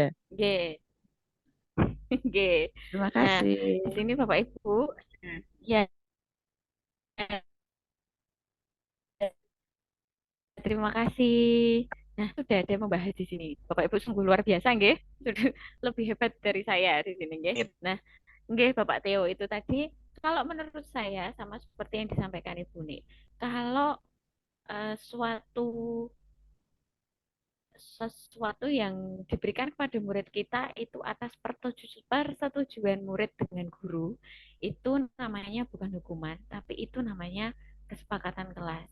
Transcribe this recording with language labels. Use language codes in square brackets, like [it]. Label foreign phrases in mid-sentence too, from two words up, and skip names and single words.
[id] Oke, oke. Terima Nah, kasih. di sini Bapak Ibu, ya terima kasih. Nah, sudah ada yang membahas di sini. Bapak Ibu sungguh luar biasa, nggih. Sudah lebih hebat dari saya di sini, nggih. Nah, nggih Bapak Theo itu tadi kalau menurut saya sama seperti yang disampaikan Ibu nih. Kalau suatu sesuatu yang diberikan kepada murid kita itu atas persetujuan murid dengan guru, itu namanya bukan hukuman, tapi itu namanya kesepakatan kelas.